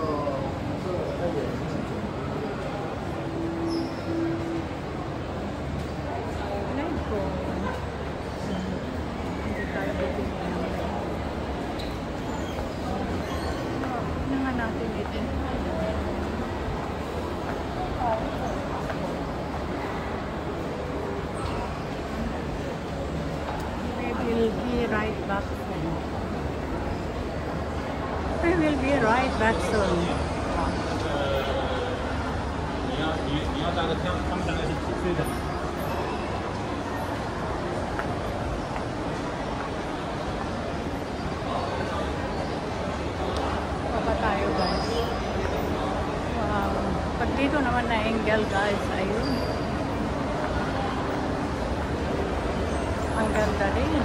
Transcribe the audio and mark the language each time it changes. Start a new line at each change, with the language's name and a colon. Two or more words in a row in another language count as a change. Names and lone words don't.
Filipino: Live ko. Hindi tayo bibigyan. Tignan nga natin ito.
English: We will be right back soon. We will be right back soon.
Chinese: 你要站着，他们站的是几岁的？
Filipino: Baba tayo, guys. Wow. Pag dito naman na angle, guys, ayun. Ang ganda din.